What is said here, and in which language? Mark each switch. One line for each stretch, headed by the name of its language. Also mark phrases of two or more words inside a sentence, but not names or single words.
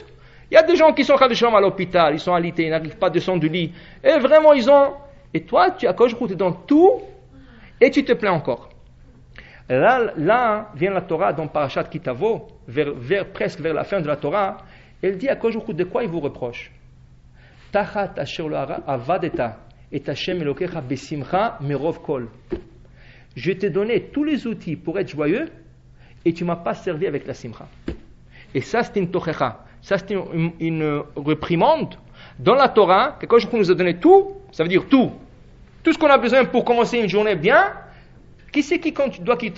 French: Il y a des gens qui sont à l'hôpital, ils sont alités, ils n'arrivent pas à descendre du lit. Et vraiment, ils ont... Et toi,
Hebrew: הקדוש ברוך הוא
French: te donne tout, et tu te plains encore. Là vient la Torah dans Parashat Kitavo, presque vers la fin de la Torah. Elle dit à
Hebrew: הקדוש ברוך הוא
French: de quoi il vous reproche.
Hebrew: תחת אשר לא עבדת את השם אלהיך בשמחה מרב כל.
French: Je t'ai donné tous les outils pour être joyeux et tu ne m'as pas servi avec la simcha. Et ça, c'est une tochecha. Ça, c'est une réprimande. Dans la Torah, quand je nous a donné tout, ça veut dire tout. Tout ce qu'on a besoin pour commencer une journée bien, qui c'est qui doit quitter?